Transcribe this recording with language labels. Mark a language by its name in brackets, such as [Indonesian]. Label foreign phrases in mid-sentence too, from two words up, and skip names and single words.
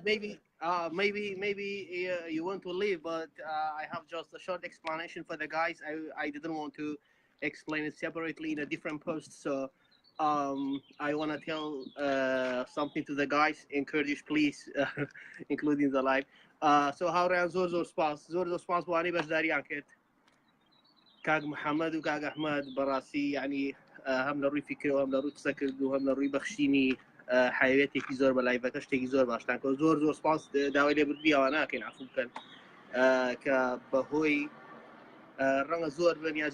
[English] Maybe you want to leave, but I have just a short explanation for the guys. I didn't want to explain it separately in a different post, so I want to tell something to the guys in Kurdish, please, including the live. [Central Kurdish] So هاوڕیان زۆر سپاس بۆوانەی بەشداریان کرد کاک محەممەد و کاک ئەحمەد بەڕاستی یعنی هەم لە ڕووی فکرەوە هەم لە ڕووی قسە کرد و هەم لە ڕووی بەخشینی حیوێتێکی زۆر بە لایڤەکە شتێکی زۆر باشتان کە زۆر سپاس داوای لێبوردی ئەوە ناکەین عفو بکەن کە بەهۆی ڕەنگە زۆر بن یا